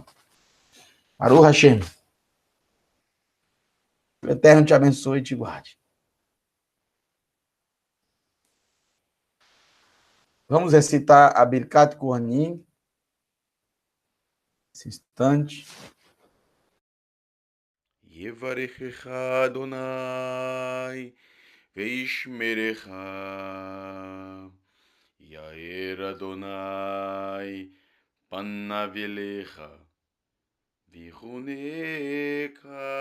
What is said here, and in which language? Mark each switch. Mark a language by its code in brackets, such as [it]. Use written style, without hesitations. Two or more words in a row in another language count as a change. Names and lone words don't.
[he] ברוך השם. [pt] O Eterno te abençoe e te guarde. Vamos recitar a Birkat Kohanim. Esse instante. [he] יברכך אדוני וישמרך. יאר אדוני פניו אליך ויחנך.